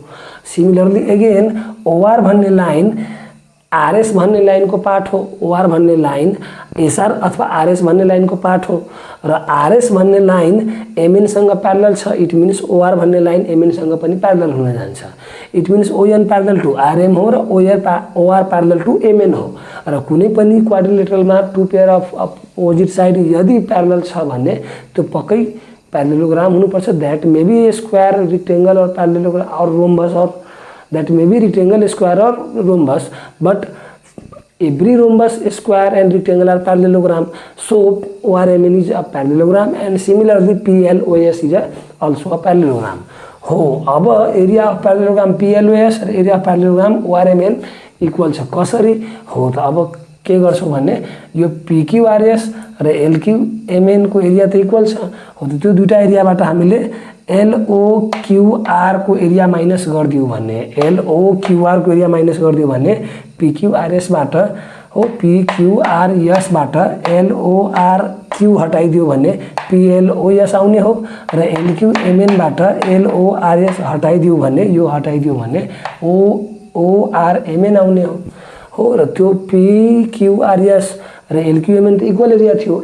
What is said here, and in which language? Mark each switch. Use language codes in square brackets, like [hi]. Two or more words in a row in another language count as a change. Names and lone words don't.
[ne] सिमिलरली अगेन ओआर भन्ने लाइन आरएस भन्ने लाइन को पार्ट हो, ओआर भन्ने लाइन एसआर अथवा आरएस भन्ने लाइन को पार्ट हो र आरएस भन्ने लाइन एमएन सँग प्यारलल छ। [en] it means [ne] ओआर भन्ने लाइन एमएन सँग पनि प्यारलल हुन जान्छ। [en] it means [ne] ओएन [en] parallel to [ne] आरएम हो र ओआर [en] parallel to [ne] एमएन हो र कुनै पनि क्वाड्रिलेटरलमा [en] two pair of opposite side [ne] यदि प्यारलल छ भने त्यो पक्कै प्यारलेलोग्राम हुनुपर्छ। [en] That may be square, rectangle or parallelogram or rhombus, or that may be rectangle, square or rhombus, but every rhombus, square and rectangle are parallelogram. So ORMN is a parallelogram and similarly PLOS is also a parallelogram. [ne] हो अब [en] area of parallelogram [ne] PLOS र [en] area of parallelogram [ne] ORMN इक्वल छ। कसरी हो त अब के गर्छौं भने यो PQRS र LQMN को एरिया त इक्वल छ हो त त्यो दुईटा एरियाबाट हामीले LOQR को एरिया माइनस गरिदियो भने, LOQR को एरिया माइनस गरिदियो भने PQRS बाट हो PQRS बाट LORQ हटाइदियो भने PLOS आउने हो र LQMN बाट LORS हटाइदियो भने, यो हटाइदियो भने ORMN आउने हो र त्यो PQRS र LQMN त इक्वल एरिया थियो।